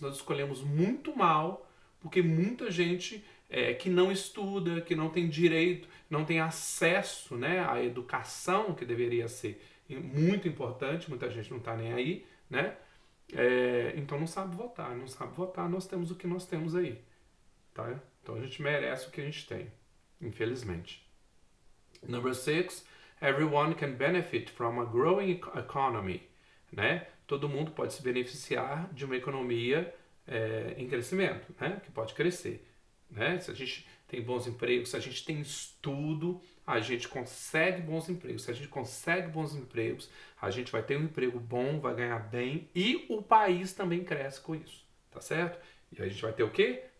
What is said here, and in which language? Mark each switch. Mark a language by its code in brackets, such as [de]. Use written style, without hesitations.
[pt] Nós escolhemos muito mal, porque muita gente que não estuda, que não tem direito, não tem acesso, né, à educação, que deveria ser muito importante, muita gente não está nem aí, né? Então não sabe votar, nós temos o que nós temos aí, tá? Então a gente merece o que a gente tem, infelizmente. [en] Number 6, everyone can benefit from a growing economy, né? [pt] Todo mundo pode se beneficiar de uma economia em crescimento, né? Que pode crescer, né? Se a gente tem bons empregos, se a gente tem estudo, a gente consegue bons empregos. Se a gente consegue bons empregos, a gente vai ter um emprego bom, vai ganhar bem e o país também cresce com isso, tá certo? E a gente vai ter o quê?